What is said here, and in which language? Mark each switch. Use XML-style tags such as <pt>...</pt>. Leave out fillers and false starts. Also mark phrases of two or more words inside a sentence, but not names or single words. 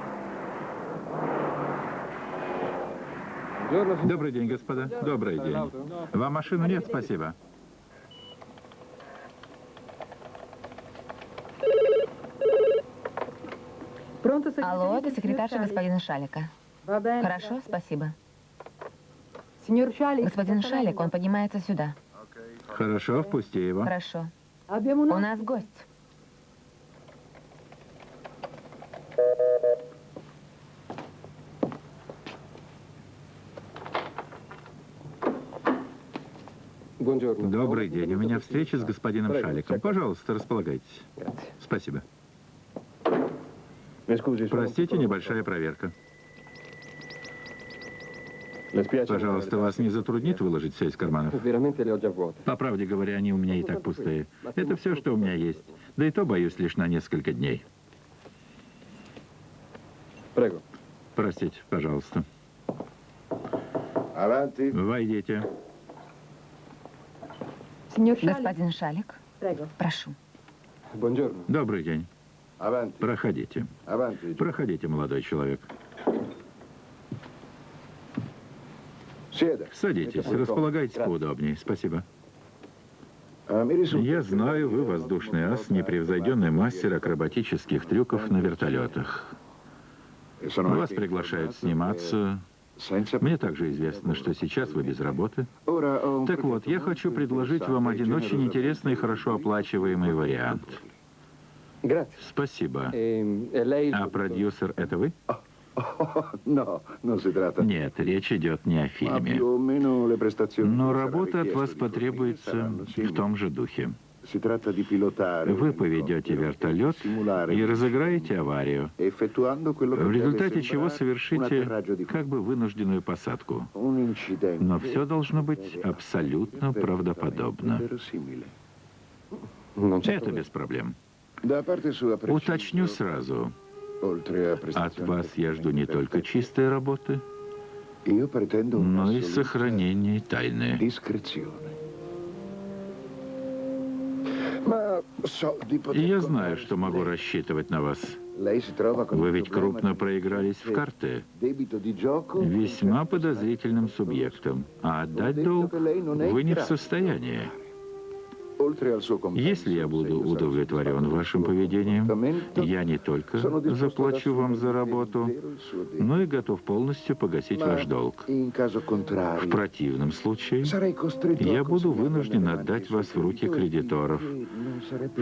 <it>Buongiorno, signor.</it> <ru>Добрый день, господа. Добрый день. Вам машину нет, спасибо. Алло, это секретарша господина Шалика. Хорошо, спасибо. Господин Шалик, он поднимается сюда. Хорошо, впусти его. Хорошо. У нас гость.</ru> <it>Buongiorno.</it> <ru>Добрый день. У меня встреча с господином Шаликом. Пожалуйста, располагайтесь.</ru> <it>Grazie.</it> <ru>Спасибо.</ru> <it>Mi scusi, sono</it> <ru>Простите,</ru> <it>un po'</it> <ru>небольшая проверка.</ru> <it>Le spiace,</it> <ru>Пожалуйста, вас не затруднит выложить все из карманов?</ru> <it>Veramente le ho già vuote.</it> <ru>По правде говоря, они у меня и так пустые. Это все, что у меня есть. Да и то, боюсь, лишь на несколько дней.</ru> <it>Prego.</it> <ru>Простите, пожалуйста.</ru> <it>Avanti.</it> <ru>Войдите. Господин Шалик, прошу.</ru> <it>Buongiorno.</it> <ru>Добрый день.</ru> <it>Avanti.</it> <ru>Проходите.</ru> <it>Avanti.</it> <ru>Проходите, молодой человек.</ru> <it>Sieda.</it> <ru>Садитесь, располагайтесь поудобнее. Спасибо.</ru> <it>Mi risulta</it> <ru>Я знаю, вы воздушный ас, непревзойденный мастер акробатических трюков на вертолетах.</ru> <it>che sono</it> <ru>Вас</ru> <it>anche</it> <ru>приглашают</ru> <it>informato</it> <ru>сниматься.</ru> <it>senza...</it> <ru>Мне также известно, что сейчас вы без работы.</ru> <it>Ora ho un</it> <ru>Так вот, я</ru> <it>progetto</it> <ru>хочу</ru> <it>molto</it> <ru>предложить вам один</ru> <it>interessante e</it> <ru>очень интересный и хорошо оплачиваемый вариант.</ru> <it>Grazie.</it> <ru>Спасибо.</ru> <it>E lei il</it> <ru>А</ru> <it>produttore?</it> <ru>продюсер — это вы?</ru> <it>Oh, no, non si tratta.</it> <ru>Нет, речь идет не о</ru> <it>Ma</it> <ru>фильме.</ru> <it>più o meno le prestazioni</it> <ru>Но</ru> <it>che sarà</it> <ru>работа от</ru> <it>richiesto</it> <ru>вас</ru> <it>di fornire</it> <ru>потребуется</ru> <it>saranno</it> <ru>в</ru> <it>simili.</it> <ru>том же духе.</ru> <it>Si tratta di pilotare</it> <ru>Вы</ru> <it>un</it> <ru>поведете</ru> <it>elicottero e</it> <ru>вертолет</ru> <it>simulare</it> <ru>и разыграете аварию,</ru> <it>effettuando quello che</it> <ru>в</ru> <it>deve</it> <ru>результате чего</ru> <it>sembrare un</it> <ru>совершите</ru> <it>atterraggio di</it> <ru>как бы вынужденную посадку.</ru> <it>un incidente.</it> <ru>Но все должно быть абсолютно правдоподобно.</ru> <it>Verosimile. Non c'è</it> <ru>Это без проблем.</ru> <it>Da parte sua</it> <ru>Уточню</ru> <it>preciso,</it> <ru>сразу.</ru> <it>oltre a</it> <ru>От</ru> <it>prestazioni</it> <ru>вас я жду не только чистой работы,</ru> <it>io pretendo</it> <ru>но и</ru> <it>un'assoluta</it> <ru>сохранение тайны.</ru> <it>discrezione. Ma so di</it> <ru>И</ru> <it>poter</it> <ru>я</ru> <it>contare</it> <ru>знаю,</ru> <it>su</it> <ru>что могу</ru> <it>lei.</it> <ru>рассчитывать на вас.</ru> <it>Lei si trova con</it> <ru>Вы</ru> <it>il</it> <ru>ведь</ru> <it>problema</it> <ru>крупно</ru> <it>di</it> <ru>проигрались в карты</ru> <it>debito di gioco</it> <ru>весьма подозрительным субъектом, а отдать долг вы не в состоянии.</ru> <it>oltre al suo compenso.</it> <ru>Если я буду удовлетворен вашим поведением, я не только заплачу вам за работу, но и готов полностью погасить ваш долг.</ru> <it>In caso</it> <ru>В</ru> <it>contrario,</it> <ru>противном случае</ru> <it>sarei costretto</it> <ru>я</ru> <it>a</it> <ru>буду</ru> <it>consegnarla</it> <ru>вынужден</ru> <it>nelle</it> <ru>отдать</ru> <it>mani</it> <ru>вас в руки</ru> <it>del</it> <ru>кредиторов,</ru> <it>creditore, non sarebbe</it>